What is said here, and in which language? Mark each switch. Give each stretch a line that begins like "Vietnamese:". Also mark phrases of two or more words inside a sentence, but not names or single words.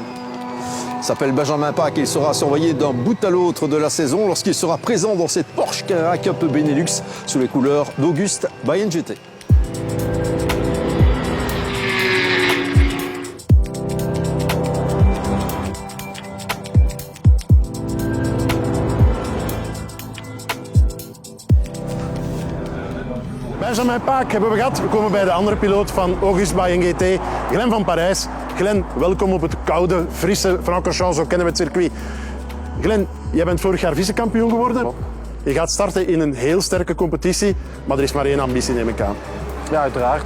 French: Il s'appelle Benjamin Pâques et il sera surveillé d'un bout à l'autre de la saison lorsqu'il sera présent dans cette Porsche Carrera Cup Benelux sous les couleurs d'Auguste Bayern GT.
Dutch: Benjamin Pâques hebben we gehad. We komen bij de andere piloot van Auguste Bayern GT, Glenn van Parijs. Glenn, welkom op het koude, frisse Francorchamps, zo kennen we het circuit. Glenn, jij bent vorig jaar vice-kampioen geworden. Je gaat starten in een heel sterke competitie, maar er is maar één ambitie, neem ik aan. Ja, uiteraard.